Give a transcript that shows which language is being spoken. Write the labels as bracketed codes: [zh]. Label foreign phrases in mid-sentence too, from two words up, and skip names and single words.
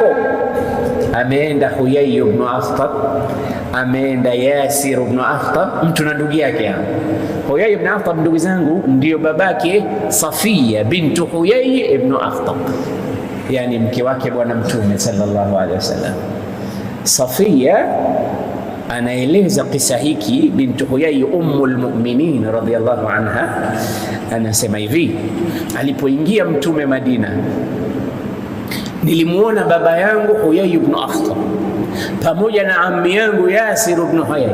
[sw] Ameenda Huyai ibn Akhtab, ameenda Yasir ibn Akhtab, mtu na ndugu yake. Huyai ibn Akhtab, ndugu zangu, ndio babake Safiya bintu Huyai ibn Akhtab, yani mke wake bwana Mtume [ar] sallallahu alaihi wasallam. [sw] Safiya anaeleza kisa hiki, bintu Huyai [ar] ummul mu'minin radhiyallahu anha, [sw] anasema hivi: alipoingia Mtume Madina, nilimuona baba yangu Huyai ibn Akhtab pamoja na ammi yangu Yasir ibn Huyai.